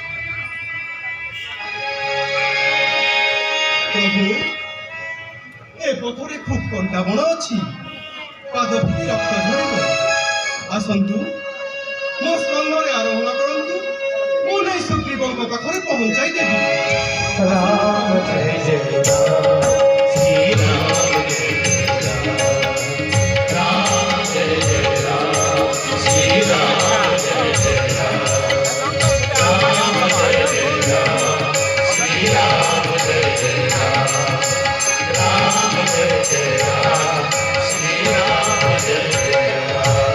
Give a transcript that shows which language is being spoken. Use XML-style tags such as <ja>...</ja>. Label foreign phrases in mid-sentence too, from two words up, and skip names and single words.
<or>ପ୍ରଭୁ ଏ ପଥରେ ଖୁବ୍ କଣ୍ଟା ବଣ ଅଛି, ପାଦ ଫୁଟି ରକ୍ତ ଝରିବ। ଆସନ୍ତୁ ମୋ ସ୍କନ୍ଧରେ ଆରୋହଣ କରନ୍ତୁ, ମୁଁ ନେଇ ସୁଗ୍ରୀବଙ୍କ ପାଖରେ ପହଞ୍ଚାଇ ଦେବି।</or> <hi>राम जय जय राम, श्री राम जय राम, जय जय राम, श्री राम जय जय राम, राम जय जय राम, श्री राम जय जय राम, राम जय जय राम, श्री राम जय जय राम।</hi>